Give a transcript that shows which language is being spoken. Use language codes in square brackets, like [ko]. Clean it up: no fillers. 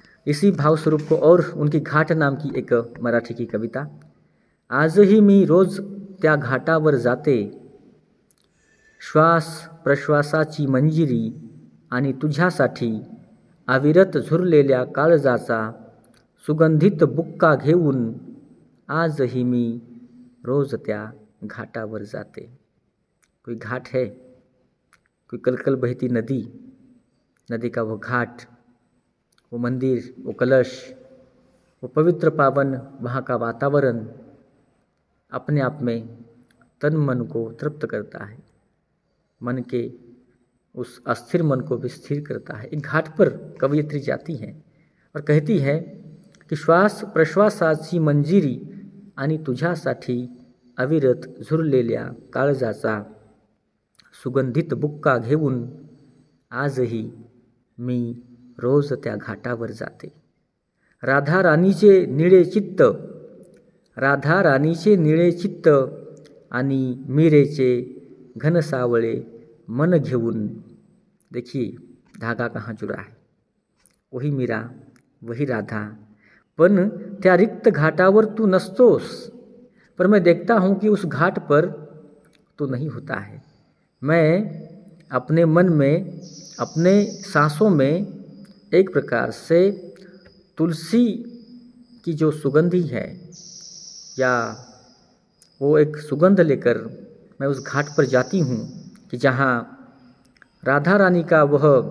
[hi] इसी भाव स्वरूप को और उनकी घाट नाम की एक मराठी की कविता, [mr] आजही मी रोज त्या घाटावर जाते, श्वास प्रश्वासाची मंजिरी आणि तुझ्यासाठी अविरत झुरलेल्या काळजाचा सुगंधित बुक्का घेऊन, आजही मी रोज त्या घाटावर जाते। [hi] कोई घाट है, कोई कलकल बहती नदी, नदी का वो घाट, वो मंदिर, वो कलश, वो पवित्र पावन वहाँ का वातावरण अपने आप में तन मन को तृप्त करता है, मन के उस अस्थिर मन को भी स्थिर करता है। एक घाट पर कवयित्री जाती है और कहती है कि [mr] श्वास प्रश्वासाची मंजिरी आणि तुझ्यासाठी अविरत झुरलेल्या काळजाचा सुगंधित बुक्का घेऊन, आजही मी रोज त्या घाटावर जाते। राधा राणीचे निळे चित्त, राधा राणीचे निळे चित्त आणि मीरेचे घनसावळे मन घेऊन। [hi] देखिए धागा कहाँ जुड़ा है, वही मीरा, वही राधा, [mr] पण त्या रिक्त घाटावर तू नसतोस। [hi] पर मैं देखता हूँ कि उस घाट पर तू नहीं होता है। मैं अपने मन में, अपने सांसों में एक प्रकार से तुलसी की जो सुगंधी है, या वो एक सुगंध लेकर मैं उस घाट पर जाती हूँ कि जहाँ राधा रानी का वह